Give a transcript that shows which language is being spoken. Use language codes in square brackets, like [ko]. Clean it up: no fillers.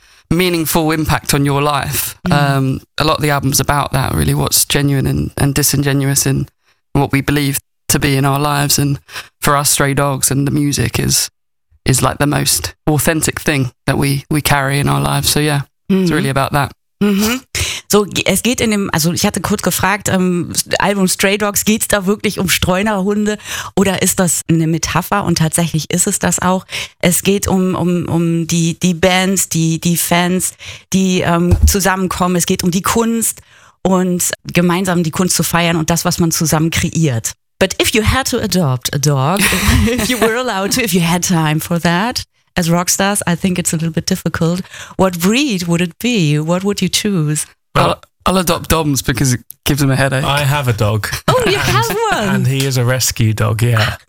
[en] meaningful impact on your life. Mm. A lot of the album's about that, really, what's genuine and disingenuous in what we believe to be in our lives. And for us, Stray Dogs and the music is like the most authentic thing that we carry in our lives. So yeah, mm-hmm. It's really about that. Mm-hmm. [de] So, es geht in dem, also ich hatte kurz gefragt, Album Stray Dogs, geht's da wirklich um Streunerhunde oder ist das eine Metapher? Und tatsächlich ist es das auch. Es geht um die Bands, die Fans, die zusammenkommen. Es geht um die Kunst und gemeinsam die Kunst zu feiern und das, was man zusammen kreiert. [en] But if you had to adopt a dog, if you were allowed to, if you had time for that, as rock stars, I think it's a little bit difficult. What breed would it be? What would you choose? Well, I'll adopt Dom's because it gives him a headache. I have a dog. Oh, you have one? And he is a rescue dog, yeah.